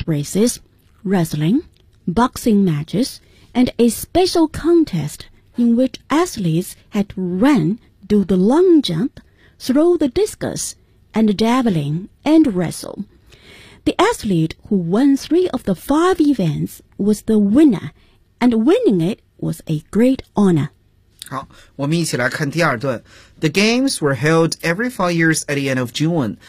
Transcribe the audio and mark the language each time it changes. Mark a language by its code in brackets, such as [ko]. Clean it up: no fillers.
[en] races, wrestling, boxing matches, and a special contest in which athletes had run, do the long jump, throw the discus, and javelin and wrestle. The athlete who won 3 of the 5 events was the winner, and winning it was a great honor. [zh] 好，我们一起来看第二段。 [en] The games were held every 4 years at the end of June.